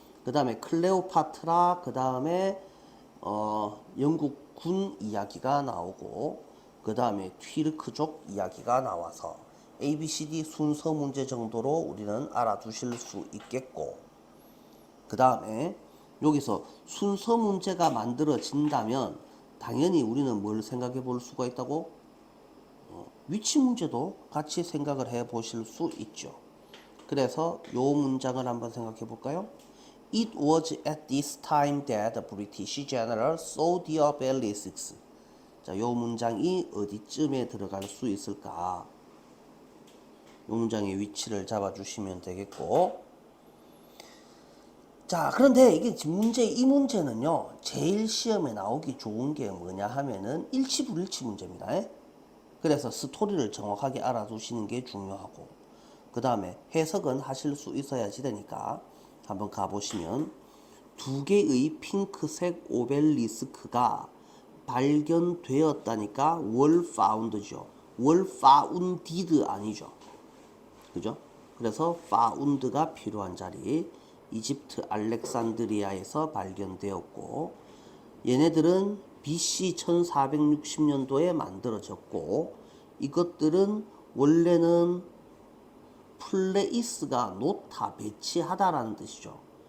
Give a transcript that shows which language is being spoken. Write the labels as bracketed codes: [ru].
[ko] 그 다음에 클레오파트라, 그 다음에 영국 군 이야기가 나오고, 그 다음에 튀르크족 이야기가 나와서 ABCD 순서 문제 정도로 우리는 알아두실 수 있겠고, 그 다음에 여기서 순서 문제가 만들어진다면 당연히 우리는 뭘 생각해 볼 수가 있다고? 위치 문제도 같이 생각을 해 보실 수 있죠. 그래서 요 문장을 한번 생각해 볼까요? [en] It was at this time that the British general saw the obelisks. [ko] 자, 요 문장이 어디쯤에 들어갈 수 있을까? 요 문장의 위치를 잡아주시면 되겠고. 자, 그런데 이게 이 문제는요, 제일 시험에 나오기 좋은 게 뭐냐 하면은 일치불일치 문제입니다. 그래서 스토리를 정확하게 알아두시는 게 중요하고, 그 다음에 해석은 하실 수 있어야지 되니까 한번 가보시면, 두 개의 핑크색 오벨리스크가 발견되었다니까 were found죠. [en] were founded [ko] 아니죠. 그죠? 그래서 found가 필요한 자리, 이집트 알렉산드리아에서 발견되었고, 얘네들은 BC 1460년도에 만들어졌고, 이것들은 원래는 플레이스가 놓다, 배치하다라는 뜻이죠.